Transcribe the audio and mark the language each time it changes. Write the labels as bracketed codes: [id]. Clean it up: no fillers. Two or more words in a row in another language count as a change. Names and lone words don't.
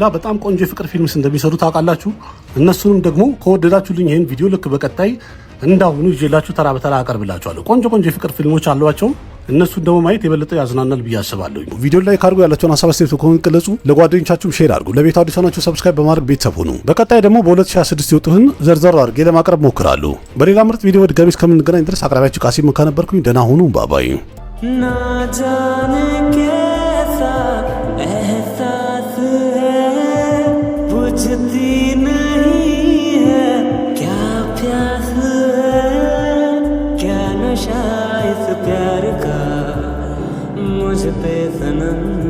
[am] በጣም ቆንጆ የፍቅር ፊልምስ እንደሚሰሩ ታውቃላችሁ። እነሱንም ደግሞ ከወደዳችሁልኝ ይህን ቪዲዮ ልክ በቀጣይ እንዳሁኑ ይዤላችሁ ተራ በተራ አቀርብላችኋለሁ። ቆንጆ የፍቅር ፊልሞች አሏቸው። እነሱን ደግሞ ማየት የበለጠ ያዝናናል ብዬ አስባለሁ። ቪዲዮ ላይ ካርጎ ያላችሁን ሀሳብ አስተያየት ኮሜንት ገለጹ። ለጓደኞቻችሁም ሼር አድርጉ። ለቤቱ አዲስ ሆናችሁ ሰብስክራይብ በማድረግ ቤተሰብ ሁኑ። በቀጣይ ደግሞ በ2026 የወጡትን ዘርዘር አድርጌ ለማቅረብ ሞክራለሁ። በሌላ ምርጥ ቪዲዮ ድጋሚ እስከምንገናኝ ድረስ አቅራቢያችሁ ቃሲም ነበርኩኝ። ደህና ሁኑ። ባባይ [hi] ना जाने कैसा एहसास है बुझती नहीं है क्या प्यास है क्या नशा इस प्यार का मुझ पे सनम